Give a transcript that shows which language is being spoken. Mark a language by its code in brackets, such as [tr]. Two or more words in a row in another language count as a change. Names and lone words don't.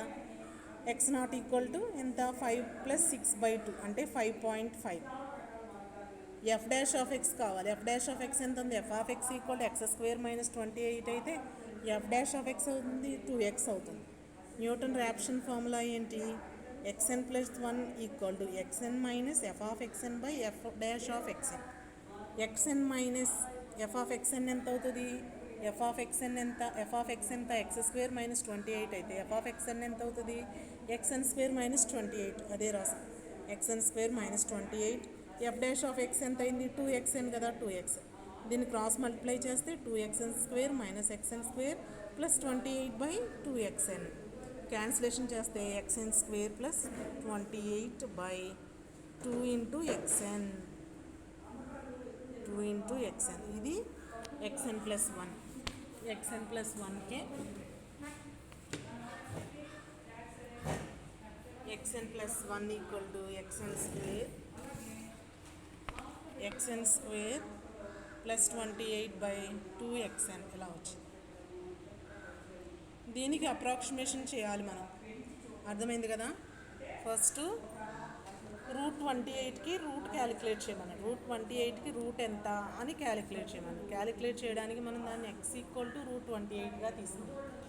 [te] x0 [en] equal to [te] ఎంత 5 + 6/2 అంటే 5.5. f' కావాలి. f' ఎంత ఉంది? f(x) = x² - 28 అయితే f' అవుతుంది 2x అవుతుంది. [en] Newton Raphson formula ఏంటి? [te] xn + 1 = xn - f(xn/f'(xn). xn మైనస్ f(xn) ఎంత అవుతుంది? f(xn) ఎంత? f(x) ఎంత? x² - 28 అయితే f(xn) ఎంత అవుతుంది? xn² - 28. అదే రాసాం. xn² - 28. f' ఎంత అయింది? 2xn కదా, 2x. దీన్ని [en] cross multiply [te] చేస్తే 2xn² - xn² + 28/2xn. క్యాన్సిలేషన్ చేస్తే xn² + 28/2 × xn. 2 × xn. ఇది xn + 1. xn + 1కే xn + 1 = xn² + 28/2xn ఇలా వచ్చింది. దీనికి అప్రాక్సిమేషన్ చేయాలి మనం. అర్థమైంది కదా. [en] first root [te] 28కి [en] root calculate [te] చేయమన్నాడు. రూట్ 28కి రూట్ ఎంత అని క్యాలిక్యులేట్ చేయమన్నాడు. క్యాలిక్యులేట్ చేయడానికి మనం దాన్ని x = రూట్ 28గా తీసుకున్నాం.